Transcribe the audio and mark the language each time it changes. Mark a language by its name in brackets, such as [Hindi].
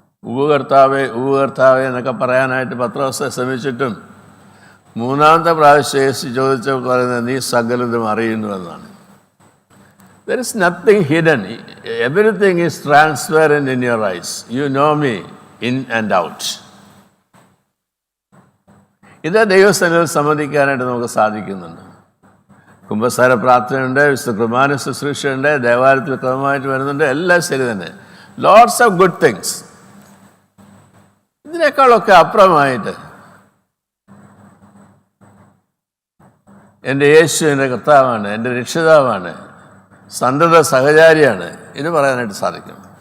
[Malayalam] ഉപകർത്താവേ എന്നൊക്കെ പറയാനായിട്ട് പത്രോസ് ശ്രമിച്ചിട്ടും 3-ാമത്തെ പ്രാവശ്യം യേശു ചോദിച്ചപ്പോൾ പറയുന്നത്, നീ സകലതും അറിയുന്നു എന്നാണ്. [English] There is nothing hidden. Everything is transparent in your eyes. You know me in and out. [Malayalam] ഇത് ദൈവസന്നിധിയിൽ സമ്മതിക്കാനായിട്ട് നമുക്ക് സാധിക്കുന്നുണ്ട്. കുമ്പസാര പ്രാർത്ഥനയുണ്ട്, വിശുദ്ധ കുർബാന ശുശ്രൂഷയുണ്ട്, ദേവാലയത്തിൽ ക്രമമായിട്ട് വരുന്നുണ്ട്, എല്ലാം ശരി തന്നെ. [English] Lots of good things. [Malayalam] ഇതിനേക്കാളൊക്കെ അപ്പുറമായിട്ട് എൻ്റെ യേശു എൻ്റെ കർത്താവാണ്, എൻ്റെ രക്ഷിതാവാണ്, സന്തത സഹചാരിയാണ്, ഇത് പറയാനായിട്ട് സാധിക്കും.